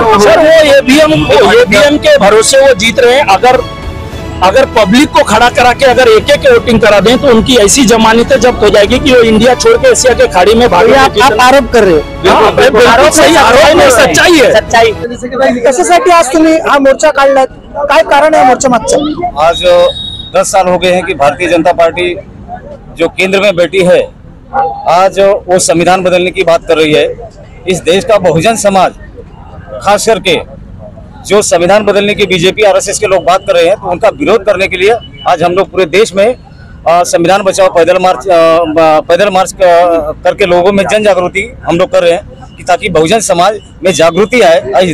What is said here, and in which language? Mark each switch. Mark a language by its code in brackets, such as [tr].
[hi] Sir वो EVM के भरोसे वो जीत रहे हैं। अगर पब्लिक को खड़ा करा के अगर एक वोटिंग करा दें तो उनकी ऐसी जमानतें जब्त हो जाएगी कि वो इंडिया छोड़ के एशिया के खाड़ी में भागे। आप आरोप कर रहे हो? आरोप सही, आरोप में सच्चाई है। [mr] कशासाठी आज तुम्ही हा मोर्चा काढलात? काय कारण आहे मोर्चा मागचं? [hi] आज 10 साल हो गए हैं कि भारतीय जनता पार्टी जो केंद्र में बैठी है, आज वो संविधान बदलने की बात कर रही है। इस देश का बहुजन समाज, खास करके जो संविधान बदलने की बीजेपी आरएसएस के लोग बात कर रहे हैं, तो उनका विरोध करने के लिए आज हम लोग पूरे देश में संविधान बचाओ पैदल मार्च करके लोगों में जन जागृति हम लोग कर रहे हैं, कि ताकि बहुजन समाज में जागृति आए।